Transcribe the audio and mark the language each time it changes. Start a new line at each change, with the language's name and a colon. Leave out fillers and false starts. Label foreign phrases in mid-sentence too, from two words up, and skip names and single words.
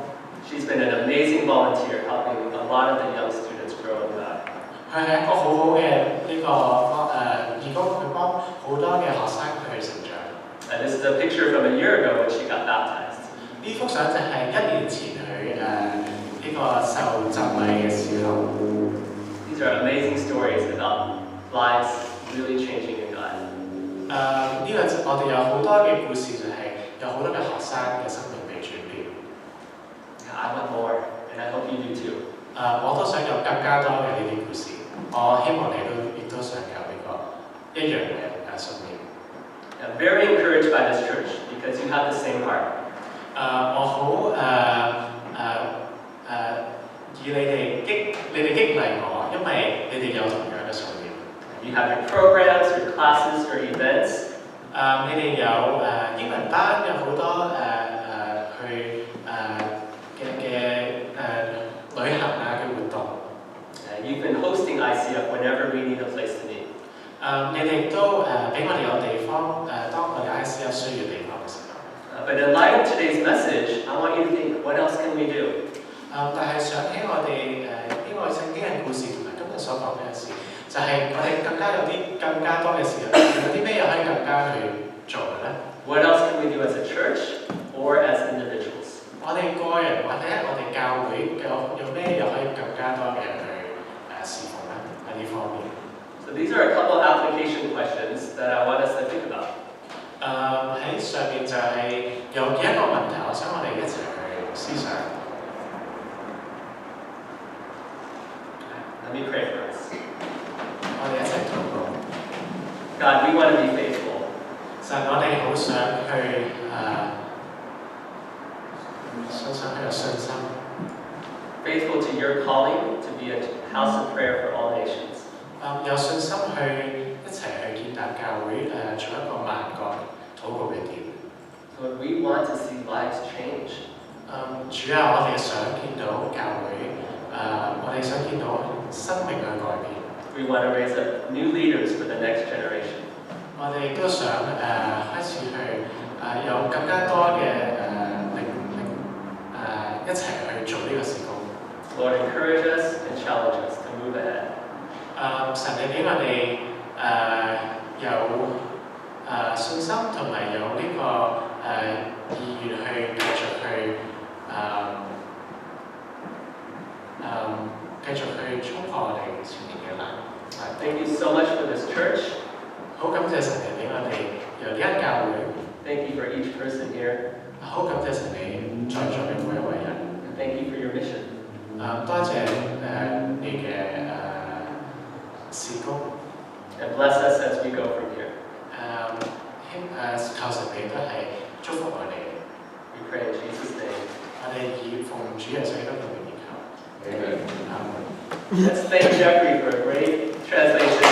English: She's been an amazing volunteer, helping a lot of the young students grow in God.
Cantonese: 佢係一個好好嘅呢個義工，佢幫好多嘅學生去成長。
English: And this is a picture from a year ago when she got baptized.
Cantonese: 呢幅相就係1年前佢呢個受浸禮嘅時候。
English: These are amazing stories about lives really changing in God.
Cantonese: 呢個我哋有好多嘅故事，就係有好多嘅學生嘅生命被轉變。
English: I want more, and I hope you do too.
Cantonese: 我都想有更加多嘅呢啲故事。我希望你亦都想有呢個一樣嘅生命。
English: I'm very encouraged by this church because you have the same heart.
Cantonese: 我好以你哋激勵我，因為你哋有同樣嘅信念。
English: You have your programs, your classes, your events.
Cantonese: 你哋有英文班，有好多去旅行嘅活動。
English: You've been hosting ICF whenever we need a place to meet.
Cantonese: 你哋都俾我哋有地方，當我哋 ICF 需要地方嘅時候。
English: But in light of today's message, I want you to think, what else can we do?
Cantonese: 但係想起我哋呢個聖經嘅故事同埋今日所講嘅事，就係我哋更加多嘅事，有啲咩嘢可以更加去做嘅咧
English: ？What else can we do as a church or as individuals?
Cantonese: 我哋個人或者我哋教會有咩嘢可以更加多嘅去侍奉咧喺呢方面
English: ？So these are a couple of application questions that I want us to think about.
Cantonese: 喺上面就係有幾個問題，我想我哋一齊去思想。
English: Let me pray for us.
Cantonese: 我哋一齊禱告。
English: God, we want to be faithful.
Cantonese: 神，我哋好想去有信心。
English: Faithful to your calling to be a house of prayer for all nations.
Cantonese: 有信心去一齊去建立教會，做一個萬國禱告嘅殿。
English: Lord, we want to see lives change.
Cantonese: 主啊，我哋想見到教會，我哋想見到生命去改變。
English: We want to raise up new leaders for the next generation.
Cantonese: 我哋都想開始去有更加多嘅一齊去做呢個事工。
English: Lord, encourage us and challenge us to move ahead.
Cantonese: 神你俾我哋有信心同埋有呢個意願去繼續去衝破我哋前面嘅難。
English: Thank you so much for this church.
Cantonese: 好感謝神你俾我哋由呢間教會。
English: Thank you for each person here.
Cantonese: 好感謝神你在座嘅每一位人。
English: And thank you for your mission.
Cantonese: 多謝你嘅事工。
English: And bless us as we go from here.
Cantonese: 求神你都係祝福我哋。
English: We pray in Jesus' name.
Cantonese: 我哋以奉主耶穌基督嘅名而求。
English: Let's thank Jeffrey for a great translation.